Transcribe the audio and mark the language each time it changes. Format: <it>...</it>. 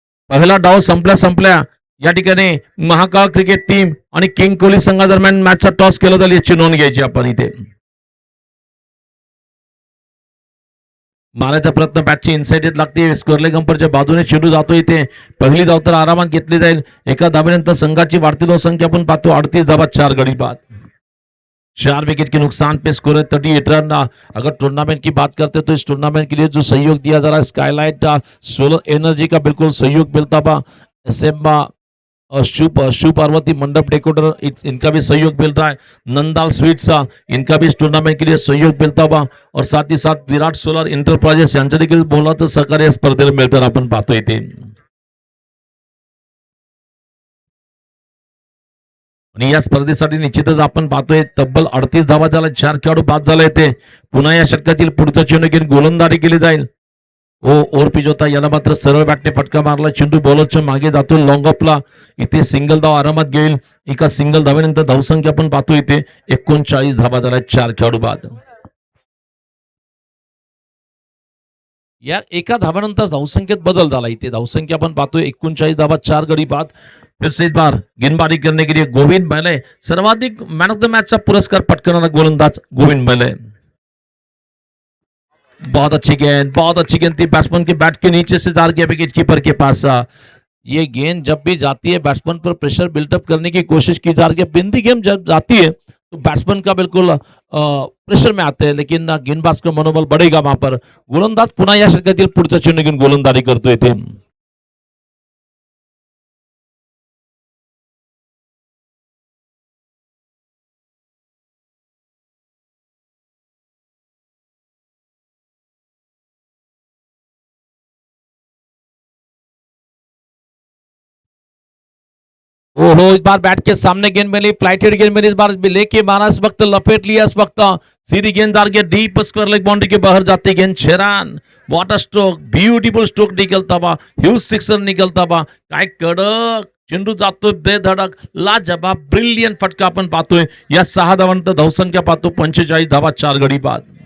<mr>पहिला डाव संपल्या संपल्या या ठिकाणी महाकाळ क्रिकेट टीम आणि किंग कोहली संघादरम्यान मॅचचा टॉस केला जाईल याची नोंद घ्यायची आपण इथे. मारायचा प्रयत्न बॅटची इनसाइड लागते. स्कोरले गंपरच्या बाजूने चेंडू जातो इथे. पहिली धाव तर आरामात घेतली जाईल. एका धावेनंतर संघाची वाढती धावसंख्या आपण पाहतो 38 धावा 4 गडी बाद.</mr> <hi>4 विकेट के नुकसान पे स्कोर है 38 रन. अगर टूर्नामेंट की बात करते तो इस टूर्नामेंट के लिए जो सहयोग दिया जा रहा है स्काईलाइट सोलर एनर्जी का बिल्कुल सहयोग मिलता हुआ. एसएम शिव पार्वती मंडप डेकोरेटर इनका भी सहयोग मिल रहा है. नंदाल स्वीट्स इनका भी इस टूर्नामेंट के लिए सहयोग मिलता हुआ. और साथ ही साथ</hi> <mr>विराट सोलर एंटरप्राइजेस यांच्या देखील मोलाचं सहकार्य स्पर्धेला मिळताना आपण पाहतोय ते. आणि या स्पर्धेसाठी निश्चितच आपण पाहतोय तब्बल 38 धावा झाला. 4 खेळाडू बाद झाले ते. पुन्हा या षटकातील पुढचा चेंडू घेऊन गोलंदाजी केली जाईल. ओव्हर पिच होता. याला मात्र सरळ बॅटने फटका मारला. चेंडू बॉलरच्या मागे जातो लॉंग ऑफला. इथे सिंगल धाव आरामात घेईल. एका सिंगल धावेनंतर धावसंख्या आपण पाहतो इथे 39 धावा झाल्या. 4 खेळाडू बाद. या एका धावानंतर धावसंख्येत बदल झाला. इथे धावसंख्या आपण पाहतोय 39 धावा 4 गडी बाद.</mr> <hi>फिर से इस बार गेंदबाजी करने के लिए गोविंद बैले सर्वाधिक मैन ऑफ द मैच का पुरस्कार पटकाना गोलंदाज गोविंद बैले. बहुत अच्छी गेंद थी. बैट्समैन के बैट के नीचे से जा गया विकेट कीपर के पास. ये गेंद जब भी जाती है बैट्समैन पर प्रेशर बिल्टअप करने की कोशिश की जा रही है. बिंदी गेंद जब जाती है तो बैट्समैन का बिल्कुल प्रेशर में आते हैं, लेकिन गेंदबाज का मनोबल बढ़ेगा वहां पर.</hi> <mr>गोलंदाज पुन्हा या षटकातील पुढचा चेंडू घेऊन गोलंदाजी करतोय ते.</mr> <hi>ओहो, इस बार बैट के सामने गेंद मिली. फ्लाइटेड गेंद मिली. इस बार लेके मारा. इस वक्त लपेट लिया. इस वक्त सीधी गेंद के डीप स्क्वायर लेग बाउंड्री के बाहर जाती गेंद 6 run.</hi> <en>what a stroke, beautiful stroke</en> <hi>निकलता बा,</hi> <en>Huge sixer निकलता बा.</en> <mr>काय कडक चेंडू जातोय बेधडक, लाजबाब ब्रिलियंट फटका आपण पाहतोय. या 6 धावांत धावसंख्या पाहतो 45 धावा 4 गडी बाद.</mr>